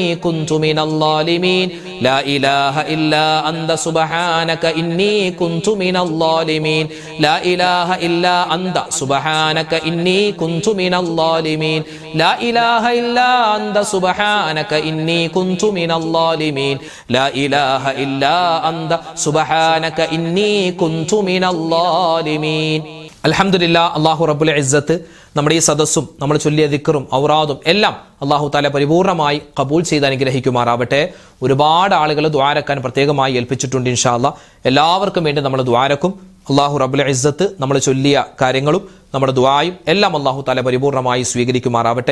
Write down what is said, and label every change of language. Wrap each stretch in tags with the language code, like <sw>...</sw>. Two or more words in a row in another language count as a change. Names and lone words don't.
<ar>كنت من الظالمين لا إله إلا أنت سبحانك إني كنت من الظالمين لا إله إلا أنت سبحانك إني كنت من الظالمين لا إله إلا أنت سبحانك إني كنت من الظالمين لا إله إلا أنت سبحانك إني كنت من الظالمين</ar> <ml>അൽഹംദുലില്ലാഹ്,</ml> <ar>الله رب العزة</ar> <ml>നമ്മുടെ ഈ സദസ്സും നമ്മൾ ചൊല്ലിയ ദിക്റും ഔറാദും എല്ലാം</ml> <ar>الله تعالى</ar> <ml>പരിപൂർണമായി ഖബൂൽ ചെയ്ത് അനുഗ്രഹിക്കുമാറാവട്ടെ. ഒരുപാട് ആളുകൾ ദുആരക്കാൻ പ്രത്യേകമായി ഏൽപ്പിച്ചിട്ടുണ്ട്.</ml> <ar>إن شاء الله</ar> <ml>എല്ലാവർക്കും വേണ്ടി നമ്മൾ ദുആരക്കും.</ml> <ar>الله رب العزة</ar> <ml>നമ്മൾ ചൊല്ലിയ കാര്യങ്ങളും നമ്മുടെ ദുആയും എല്ലാം</ml> <ar>الله تعالى</ar> <ml>പരിപൂർണമായി സ്വീകരിക്കുമാറാവട്ടെ.</ml>